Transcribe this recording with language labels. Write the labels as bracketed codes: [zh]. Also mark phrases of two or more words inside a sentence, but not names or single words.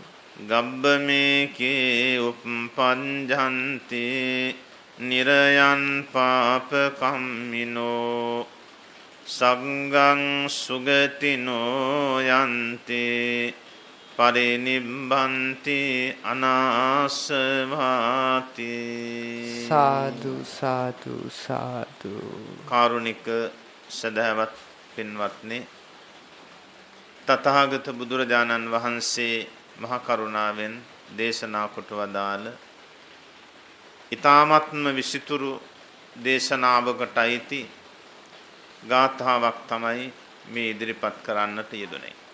[pi] ගබ්බමේකේ උප්පංජන්ති නිරයන් පාපකම්මිනෝ සංඝං සුගතිනෝ යන්ති පරිනිබ්බන්ති අනාසවාති සාදු සාදු සාදු [si] කාරුණික සදහවත් පින්වත්නි තථාගත බුදුරජාණන් වහන්සේ මහ කරුණාවෙන් දේශනා කොට වදාළ ඊ타මත්ම විසිතුරු දේශනාවකට අයිති ගාථාවක් තමයි මේ ඉදිරිපත් කරන්නට යෙදුනේ.